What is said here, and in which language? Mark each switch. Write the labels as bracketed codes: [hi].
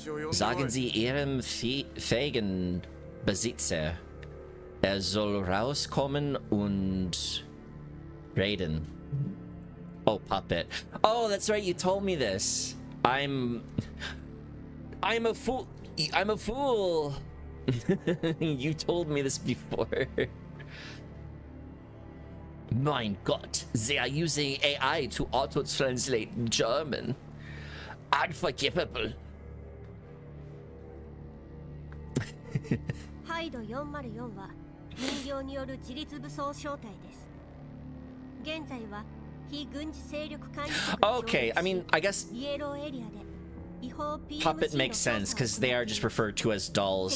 [de] Sagen Sie Ihrem fähigen Besitzer, er soll rauskommen und reden. [en] Oh, puppet. Oh, that's right, you told me this. I'm a fool. I'm a fool. You told me this before. [de] Mein Gott, [en] they are using AI to auto-translate German. Unforgivable. [ja] ハイド404は人形による自立武装小隊です。現在は非軍事勢力管理局 [en] Okay, I mean, I guess [ja] イエローエリアで違法 [en] puppet makes sense because they are just referred to as dolls